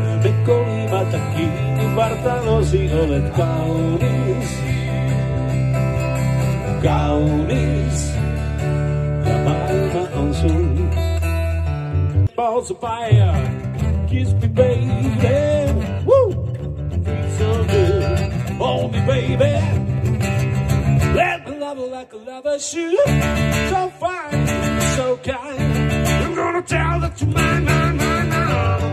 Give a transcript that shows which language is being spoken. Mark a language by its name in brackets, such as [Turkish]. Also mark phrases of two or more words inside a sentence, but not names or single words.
[Finnish] Laskettele kolimata kiinni vartalosi, olet kaunis. Kaunis. Ja maailma on sun. [English] Balls of fire. Kiss me baby. Woo! Feel so good. Hold me baby. Let me love you like a lover should. So fine, so kind. I'm gonna tell that you're mine, mine, mine, mine.